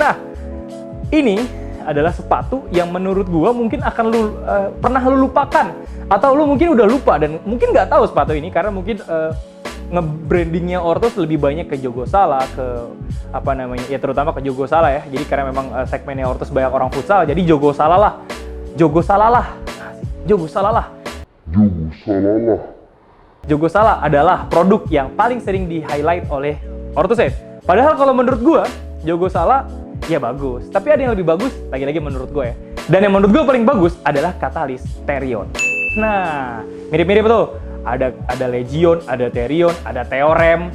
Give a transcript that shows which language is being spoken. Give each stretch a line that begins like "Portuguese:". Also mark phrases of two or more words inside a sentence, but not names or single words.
Indonesian: Nah, ini adalah sepatu yang menurut gua mungkin akan pernah lu lupakan, atau lu mungkin udah lupa dan mungkin nggak tahu sepatu ini karena mungkin nge-brandingnya Ortus lebih banyak ke Jogo Sala, ke apa namanya ya, terutama ke Jogo Sala ya. Jadi karena memang segmennya Ortus banyak orang futsal, jadi Jogo Sala lah, Jogo Sala lah, Jogo Sala lah, Jogo Sala lah. Jogo Sala adalah produk yang paling sering di-highlight oleh Ortus 8. Padahal kalau menurut gua Jogo Sala ya bagus, tapi ada yang lebih bagus, lagi-lagi menurut gue ya. Dan yang menurut gue paling bagus adalah Catalyst Therion. Nah, mirip-mirip tuh. Ada Legion, ada Therion, ada Theorem.